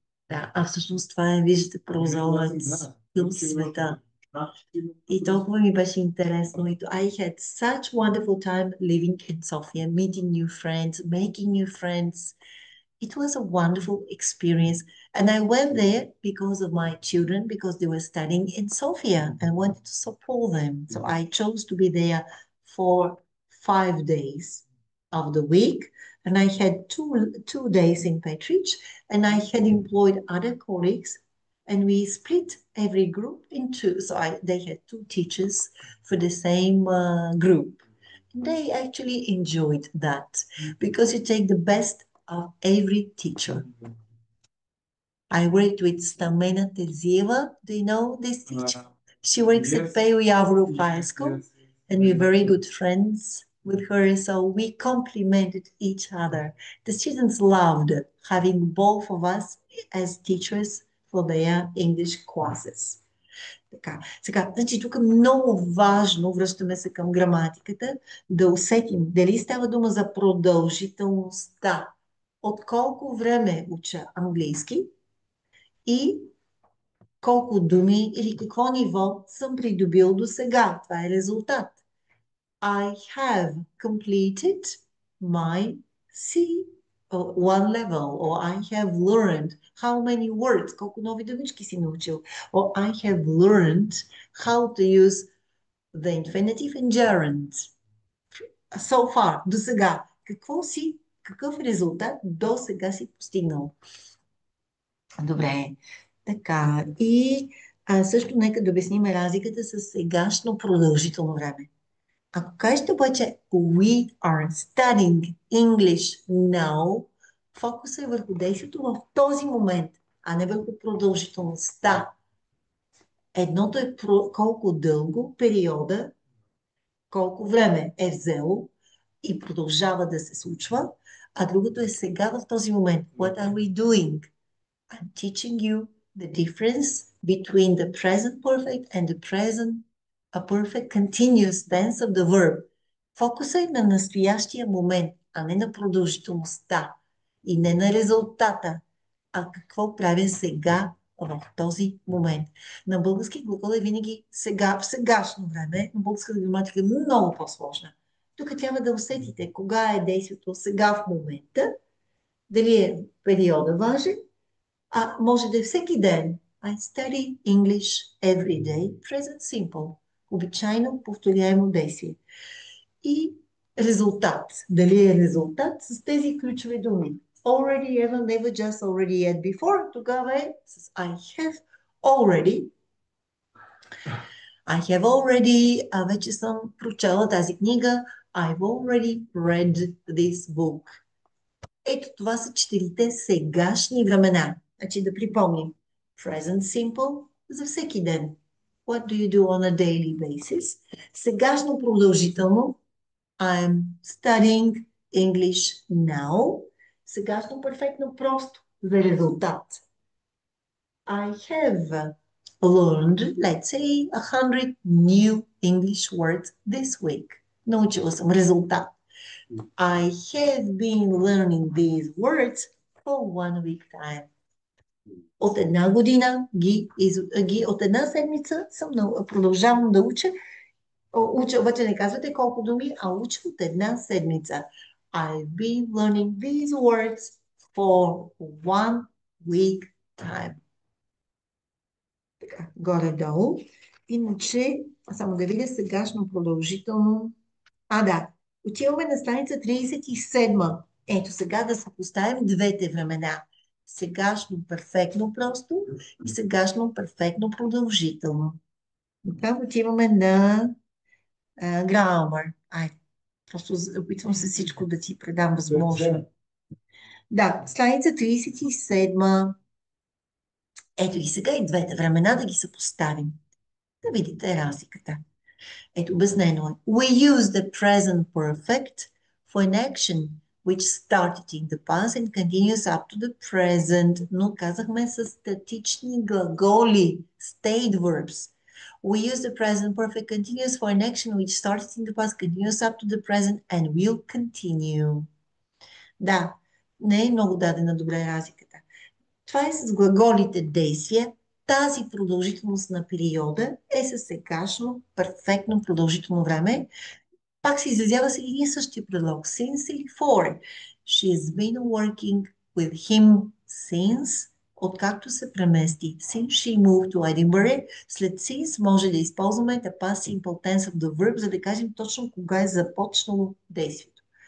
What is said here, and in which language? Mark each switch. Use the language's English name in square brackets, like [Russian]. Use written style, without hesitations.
[Bulgarian] Да, а всъщност това е, виждате, прозорец към света. И толкова ми беше интересно. [English] I had such wonderful time living in Sofia, meeting new friends, making new friends. It was a wonderful experience. And I went there because of my children, because they were studying in Sofia and wanted to support them. So I chose to be there for 5 days of the week. And I had two days in Petrich, and I had employed other colleagues, and we split every group in two. So they had 2 teachers for the same group. They actually enjoyed that because you take the best of every teacher. I worked with Stamena Tezieva. Do you know this teacher? She works at Peo Yavrov High School, and we're very good friends with her, so we complemented each other. The students loved having both of us as teachers for their English classes. [Bulgarian] Така, сега, значи тук много важно, връщаме се към граматиката, да усетим дали става дума за продължителността. От колко време уча английски и колко думи или какво ниво съм придобил до сега. Това е резултат. [English] I have completed my C1 level, or I have learned how many words, [Bulgarian] колко нови думички си научил, [English] or I have learned how to use the infinitive and gerund. So far, [Bulgarian] до сега. Какъв резултат до сега си постигнал? Добре, така. И също нека да обясним разликата с сегашно продължително време. Ако кажете обаче [English] we are studying English now, [Bulgarian] фокусът е върху действието в този момент, а не върху продължителността. Едното е колко дълго периода, колко време е взело и продължава да се случва, а другото е сега в този момент. [English] What are we doing? I'm teaching you the difference between the present perfect and the present a perfect continuous tense of the verb. [Bulgarian] Фокусът е на настоящия момент, а не на продължителността и не на резултата, а какво правя сега в този момент. На български глагол е винаги сега, в сегашно време, но българската граматика е много по-сложна. Тук трябва да усетите кога е действието сега в момента, дали е периода важен, а може да е всеки ден. [English] I study English every day, present simple. [Bulgarian] Обичайно повторяемо действие. И резултат. Дали е резултат с тези ключови думи? [English] Already, ever, never, just, already, yet, before. [Bulgarian] Тогава е с [English] I have already. I have already. [Bulgarian] Вече съм прочела тази книга. [English] I've already read this book. [Bulgarian] Ето това са 4 сегашни времена. Значи да припомним. [English] Present simple [Bulgarian] за всеки ден. [English] What do you do on a daily basis? [Bulgarian] Сегашно продължително. [English] I'm studying English now. [Bulgarian] Сегашно перфектно просто за резултат. [English] I have learned, let's say, 100 new English words this week. [Bulgarian] Научила съм резултат. [English] I have been learning these words for 1 week time. [Bulgarian] От една година от една седмица продължавам да уча. Обаче не казвате колко думи, а уча от една седмица. [English] I've been learning these words for 1 week time. [Bulgarian] Така, горе-долу. Иначе, само да видя сегашно продължително. Да. Отиваме на страница 37. Ето сега да съпоставим двете времена. Сегашно перфектно просто и сегашно перфектно продължително. Така отиваме на grammar. Просто опитвам се всичко да ти предам възможно. Да, страница 37. Ето и сега и двете времена да ги съпоставим. Да видите разликата. Ето обяснено е. [English] We use the present perfect for an action which started in the past and continues up to the present. [Bulgarian] Но казахме с статични глаголи, [English] state verbs. We use the present perfect continuous for an action which started in the past, continues up to the present and will continue. [Bulgarian] Да, не е много дадена добре разликата. Това е с глаголите действия. Тази продължителност на периода е със сегашно перфектно продължително време. Пак се изразява с един и същия предлог. [English] Since или for. She's been working with him since, [Bulgarian] откакто се премести. [English] Since she moved to Edinburgh. [Bulgarian] След since може да използваме [English] the past simple tense of the verb, [Bulgarian] за да кажем точно кога е започнало действието.